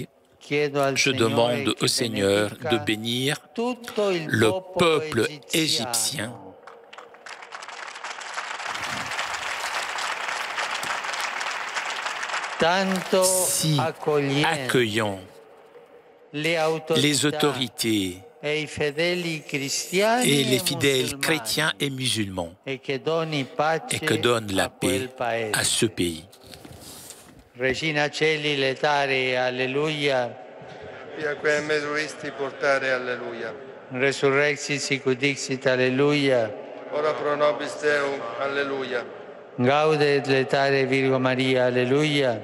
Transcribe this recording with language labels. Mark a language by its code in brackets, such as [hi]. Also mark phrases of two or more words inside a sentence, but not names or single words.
[fr] Je demande au Seigneur de bénir le peuple égyptien si accueillant les autorités et les fidèles chrétiens et musulmans, et que donne la paix à ce pays. [la] Regina Coeli letare, alleluia. Piaque mesuisti portare, alleluia. Resurrexit sicut dixit, alleluia. Ora pro nobis Deum, alleluia. Gaudet letare Virgo Maria, alleluia.